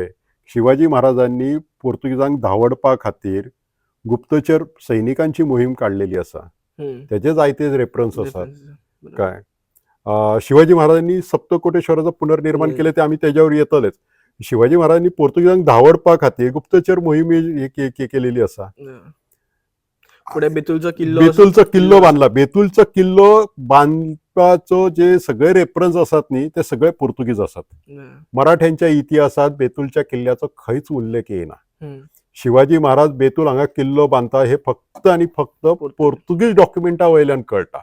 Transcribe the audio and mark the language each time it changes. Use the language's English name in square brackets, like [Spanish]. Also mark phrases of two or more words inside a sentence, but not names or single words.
[Konkani] शिवाजी महाराजांनी पोर्तुगीजांक धांवडपा खातीर गुप्तचर सैनिकांची मोहीम काढलेली असा. त्याचे जायते रेफरन्स असतात. काय शिवाजी महाराजांनी सप्तकोटेश्वराचं पुनर्निर्माण केले ते आम्ही त्याच्यावर येतलेच. शिवाजी महाराजांनी पोर्तुगीजांक धांवडपा खातीर गुप्तचर मोहीम केलेली असा. पुढे बेतूलचा किल्लो बांधला. बेतूलचा किल्लो बांधपाचो जे सगळे रेफरन्स असतात न्ही ते सगळे पोर्तुगीज असतात. मराठ्यांच्या इतिहासात बेतूलच्या किल्ल्याचो खंयच उल्लेख येना. शिवाजी महाराज बेतूल हांगा किल्लो बांधता हे फक्त आणि फक्त पोर्तुगीज डॉक्युमेंटा वयल्यान कळटा.